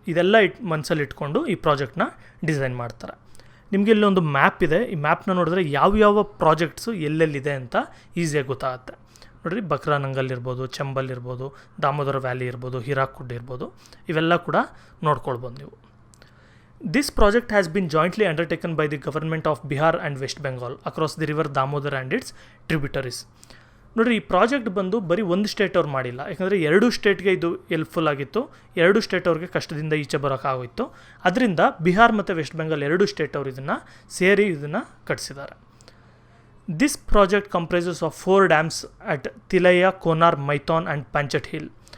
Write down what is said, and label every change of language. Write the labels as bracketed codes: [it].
[kn] ಇದೆಲ್ಲ ಮನಸ್ಸಲ್ಲಿ ಇಟ್ಕೊಂಡು ಈ ಪ್ರಾಜೆಕ್ಟ್ನ ಡಿಸೈನ್ ಮಾಡ್ತಾರೆ. ನಿಮಗೆ ಇಲ್ಲೊಂದು ಮ್ಯಾಪ್ ಇದೆ. ಈ ಮ್ಯಾಪ್ನ ನೋಡಿದ್ರೆ ಯಾವ್ಯಾವ ಪ್ರಾಜೆಕ್ಟ್ಸು ಎಲ್ಲೆಲ್ಲಿದೆ ಅಂತ ಈಸಿಯಾಗಿ ಗೊತ್ತಾಗುತ್ತೆ. ನೋಡಿರಿ, ಬಕ್ರಾನಂಗಲ್ ಇರ್ಬೋದು, ಚಂಬಲ್ ಇರ್ಬೋದು, ದಾಮೋದರ ವ್ಯಾಲಿ ಇರ್ಬೋದು, ಹಿರಾಕುಡ್ ಇರ್ಬೋದು, ಇವೆಲ್ಲ ಕೂಡ ನೋಡ್ಕೊಳ್ಬೋದು ನೀವು. [en] This project has been jointly undertaken by the government of Bihar and West Bengal across the river Damodar and its tributaries. [kn] ನೋಡಿರಿ, ಈ ಪ್ರಾಜೆಕ್ಟ್ ಬಂದು ಬರೀ ಒಂದು ಸ್ಟೇಟ್ ಅವ್ರು ಮಾಡಿಲ್ಲ. ಯಾಕಂದರೆ 2 ಸ್ಟೇಟ್ಗೆ ಇದು ಹೆಲ್ಪ್ಫುಲ್ ಆಗಿತ್ತು. 2 ಸ್ಟೇಟ್ ಅವ್ರಿಗೆ ಕಷ್ಟದಿಂದ ಈಚೆ ಬರೋಕ್ಕಾಗೋಯಿತ್ತು. ಅದರಿಂದ ಬಿಹಾರ್ ಮತ್ತು ವೆಸ್ಟ್ ಬೆಂಗಾಲ್ 2 ಸ್ಟೇಟ್ ಅವರು ಇದನ್ನು ಕಟ್ಟಿಸಿದ್ದಾರೆ. [en] This project comprises of 4 dams at Tilaiya, Konar, Maithon and Panchet hill.